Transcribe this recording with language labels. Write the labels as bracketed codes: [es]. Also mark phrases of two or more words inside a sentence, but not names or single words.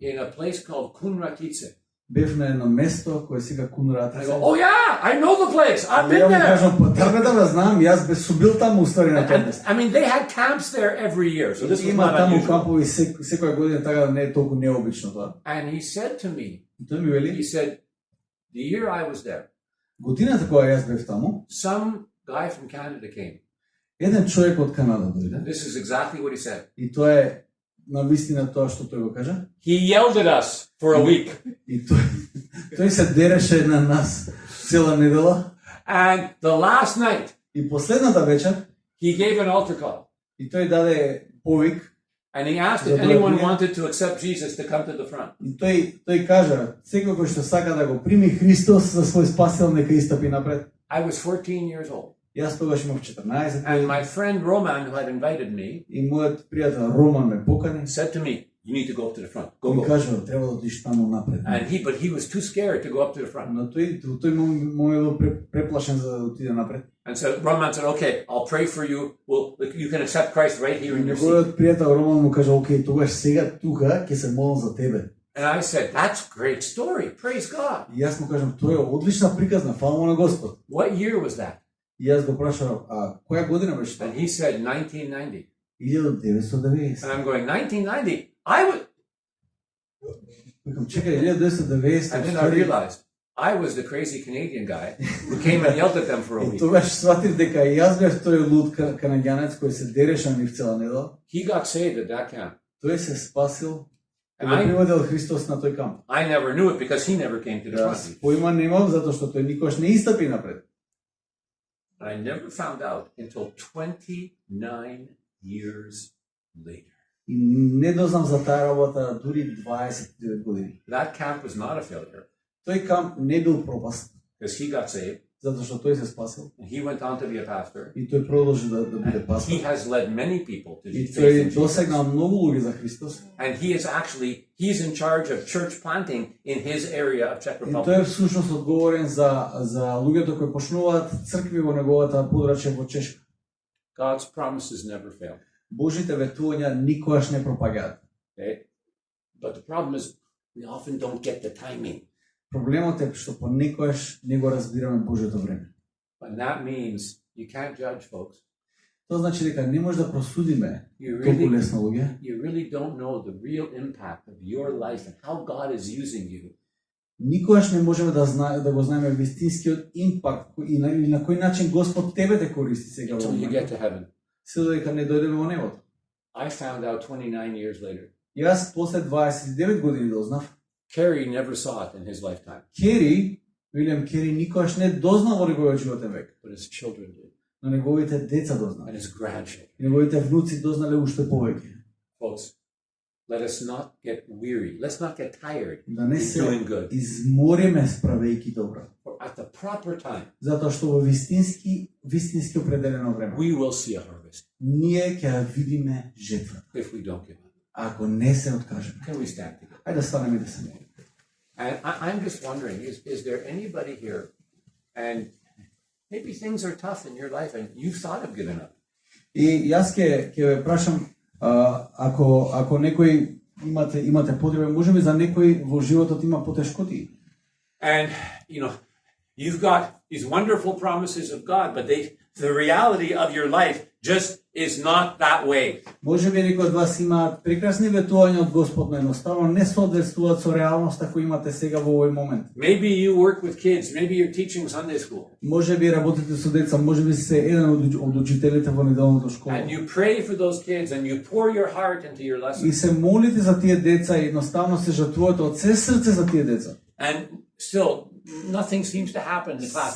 [en] in a place called Kunratice. [mk] бев на едно место кое сега Кунратице. [en] I go, oh yeah, I know the place. I've been [mk] Ја му [en] there. [mk] кажам, па да знам, јас бе субил таму уствари на тоа [en] And, [mk] место. [en] I mean, they had camps there every year, so this was [mk] Има [en] not [mk] таму [en] unusual. [mk] кампови секоја година, така да не е толку необично тоа. [en] And he said to me, [mk] И тој ми вели, [en] he said, the year I was there, [mk] годината кога јас бев таму, [en] some guy from Canada came. [mk] еден човек од Канада дојде. [en] This is exactly what he said. [mk] И тоа е на вистина тоа што тој го кажа. [en] He yelled at us for a week. [mk] И тој се дереше на нас цела недела. [en] And the last night, [mk] И последната вечер, [en] he gave an altar call. [mk] и тој даде повик. [en] And he asked if anyone wanted to accept Jesus to come to the front. [mk] И тој кажа, секој кој што сака да го прими Христос за свој спасител, нека истапи напред. [en] I was 14 years old. [mk] Јас тогаш имав 14 [en] And my friend Roman, who had invited me, [mk] и мојот пријател Роман ме покани. [en] said to me, you need to go up to the front. Go, [mk] Ми [en] go. [mk] кажа, треба да одиш таму напред. [en] But he was too scared to go up to the front. [mk] Но тој му бил преплашен за да отиде напред. [en] And so Roman said, okay, I'll pray for you. Well, you can accept Christ right here in your seat. [mk] Неговиот пријател Роман му кажа, окей, тогаш сега тука ќе се молам за тебе. [en] And I said, that's a great story. Praise God. [mk] И јас му кажам, тоа е одлична приказна, фала му на Господ. [en] What year was that? [mk] И јас го прашав, која година беше тоа? [en] And he said 1990. 1990. And I'm going, 1990? I was... [mk] Викам, чекај, 1990. [en] And then I realized I was the crazy Canadian guy who came and yelled at them for a [mk] И [en] week. [mk] тогаш сватив дека јас бев тој луд канаѓанец кој се дереше на нив цела недела. [en] He got saved at that camp. [mk] Тој се спасил и [en] And [mk] го приведел Христос на тој камп. [en] I never knew it because he never came to the [mk] Јас [en] front. [mk] поима немав затоа што тој никош не истапи напред. [en] I never found out until 29 years later. [mk] И не дознав за таа работа дури 29 години. [en] That camp was not a failure [mk] Тој камп не бил пропаст, [en] because he got saved [mk] затоа што тој се спасил [en] and he went on to be a pastor. [mk] и тој продолжи да биде [en] He [mk] пастор. [en] has led many people to [mk] И [en] faith in [mk] тој [en] Jesus. [mk] досегнал многу луѓе за Христос. [en] And he's in charge of church planting in his area of Czech [mk] И тој [en] Republic. [mk] е всушност одговорен за луѓето кои почнуваат цркви во неговата подрачје во Чешка. [en] God's promises never fail. [mk] Божите ветувања никогаш не пропагаат. [en] Okay? But the problem is we often don't get the timing. [mk] Проблемот е што понекогаш не го разбираме Божјото време. [en] And that means you can't judge, folks. [mk] Тоа значи дека не може да просудиме [en] You [mk] толку [en] really, [mk] лесно луѓе. [en] you really don't know the real impact of your life and how God is using you [mk] Никогаш не можеме да го знаеме вистинскиот импакт и на кој начин Господ тебе те користи сега во [en] until you get to heaven. [mk] се додека не дојдеме во небото. [en] I found out 29 years later. [mk] Јас после 29 години дознав, [en] Kerry never saw it in his lifetime. [mk] Кери Вилијам Кери никогаш не дознал во неговиот животен век, [en] but his children did, [mk] но неговите деца дознале. [en] and his grandchildren. [mk] И неговите внуци дознале уште повеќе. [en] Folks, let us not get weary. Let's not get tired [mk] Да не [en] in [mk] се [en] doing good. [mk] измориме справејќи добро. [en] For at the proper time, [mk] Затоа што во вистински определено време [en] we will see a harvest [mk] ние ќе ја видиме жетва. [en] if we don't give up. [mk] Ако не се откажеме. [en] Can we stand together? [mk] Ајде да станеме и да се молиме. [en] And I'm just wondering, is there anybody here, and maybe things are tough in your life and you've thought of giving up? [mk] И јас ќе ве прашам, ако некој имате потреба, можеби за некој во животот има потешкоти. [en] And, you've got these wonderful promises of God, but the reality of your life just is not that way. [mk] Можеби некои од вас имаат прекрасни ветувања од Господ, но едноставно не соодветствуваат со реалноста која имате сега во овој момент. [en] Maybe you work with kids, maybe you're teaching Sunday school. [mk] Можеби работите со деца, можеби се еден од учителите во неделната школа. [en] And you pray for those kids and you pour your heart into your [mk] И [en] lessons. [mk] се молите за тие деца и едноставно се жртвувате од се срце за тие деца. [en] And still, nothing seems to happen in the class.